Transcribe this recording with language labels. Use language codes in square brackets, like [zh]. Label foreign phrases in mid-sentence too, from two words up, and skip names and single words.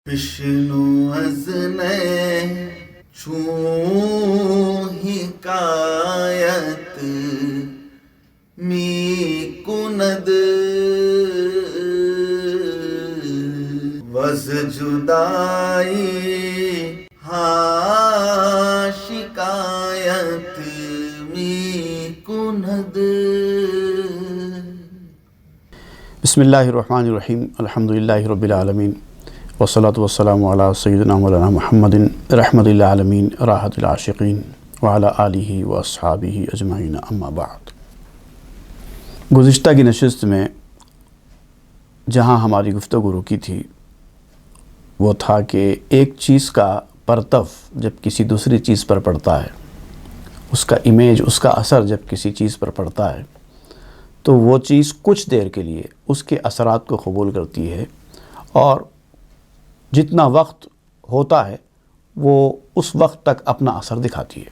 [fa] بشنو از نی چون حکایت می‌کند وز جدایی‌ها شکایت می‌کند. [ar] بسم الله الرحمن الرحيم الحمد لله رب العالمين والصلاة والسلام على سيدنا مولانا محمد رحمة العالمين راحة العاشقين وعلى آله وأصحابه أجمعين أما بعد. [ur] گزشتہ کی نشست میں جہاں ہماری گفتگو رکی تھی وہ تھا کہ ایک چیز کا پرتو جب کسی دوسری چیز پر پڑتا ہے، اس کا امیج، اس کا اثر جب کسی چیز پر پڑتا ہے تو وہ چیز کچھ دیر کے لیے اس کے اثرات کو قبول کرتی ہے اور جتنا وقت ہوتا ہے وہ اس وقت تک اپنا اثر دکھاتی ہے.